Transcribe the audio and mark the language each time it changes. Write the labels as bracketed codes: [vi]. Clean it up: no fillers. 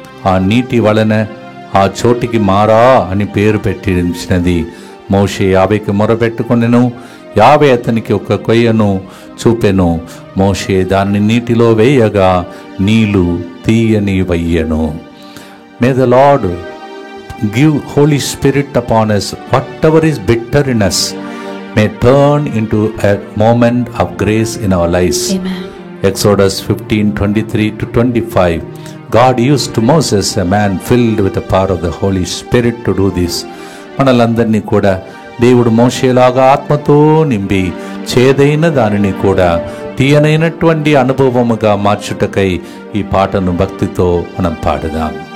[te] ఆ నీటి వలన ఆ చోటికి మారా అని పేరు పెట్టించినది. మోషే యావేకి మొరపెట్టుకొనెను. యావే అతనికి ఒక కొయ్యను చూపెను. మోషే దాన్ని నీటిలో వేయగా నీళ్లు తీయని వయ్యను. [en] May the Lord give Holy Spirit upon us. Whatever is bitter in us may turn into a moment of grace in our lives. Amen. Exodus 15:23-25. God used Moses, a man filled with the power of the Holy Spirit, to do this. [te] మనలందరినీ కూడా దేవుడు మోషేలాగా ఆత్మతో నింపి చేదైన దానిని కూడా తీయనైనటువంటి అనుభవముగా మార్చుటకై ఈ పాటను భక్తితో మనం పాడదాం.